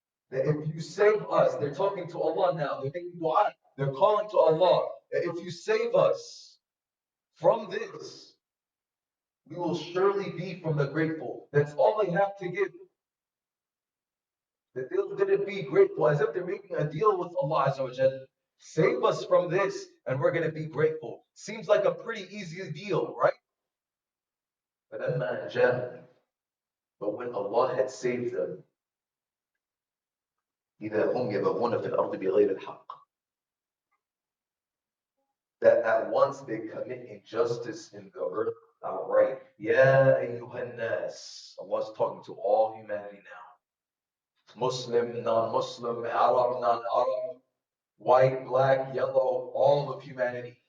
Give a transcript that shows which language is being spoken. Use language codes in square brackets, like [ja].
[en] That if you save us, they're talking to Allah now, they're making dua, they're calling to Allah, that if you save us from this, we will surely be from the grateful. That's all they have to give. That they didn't be grateful, as if they're making a deal with Allah Azza wa Jalla. Save us from this, and we're going to be grateful. Seems like a pretty easy deal, right? [ar] فَلَمَّا أَنْجَاهُمْ. [en] But when Allah had saved them, [ar] إِذَا هُمْ يَبَغُونَ فِي الْأَرْضِ بِغَيْرِ الْحَقِّ. [en] That at once they commit injustice in the earth outright. Ya ayyuhan nas. Allah's talking to all humanity now. Muslim, non-Muslim, Arab, non-Arab, white, black, yellow, all of humanity.